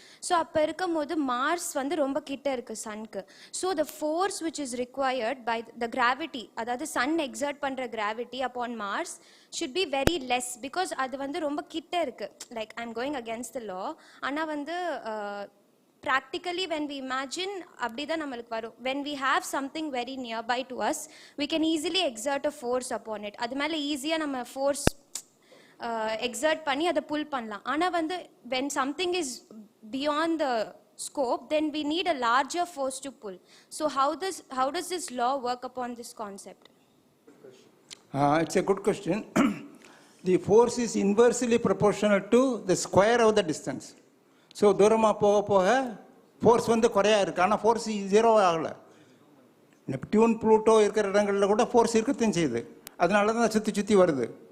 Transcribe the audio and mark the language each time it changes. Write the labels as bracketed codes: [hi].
[ta] So அப்போ இருக்கும் போது மார்ஸ் வந்து ரொம்ப கிட்ட இருக்குது சன்க்கு. [en] so the force which is required by the gravity, [ta] அதாவது சன் எக்ஸர்ட் பண்ணுற gravity [en] upon Mars should be very less, because [ta] அது வந்து ரொம்ப கிட்ட இருக்குது. [en] Like I am going against the law. [ta] ஆனால் வந்து [en] practically when we imagine [ta] அப்படிதான் நம்மளுக்கு வரும். [en] when we have something very nearby to us we can easily exert a force upon it. [ta] அது மேலே ஈஸியாக நம்ம ஃபோர்ஸ் எக்ஸர்ட் பண்ணி அதை புல் பண்ணலாம். ஆனால் வந்து [en] when something is beyond the scope then we need a larger force to pull. So how does this law work upon this concept? It's a good question. The force is inversely proportional to the square of the distance. [ta] So தூரமாக போக போக force வந்து குறையா இருக்குது. ஆனால் force zero ஆகலை. Neptune Pluto இருக்கிற இடங்களில் கூட ஃபோர்ஸ் இருக்கத்தையும் செய்யுது. அதனால தான் சுற்றி வருது.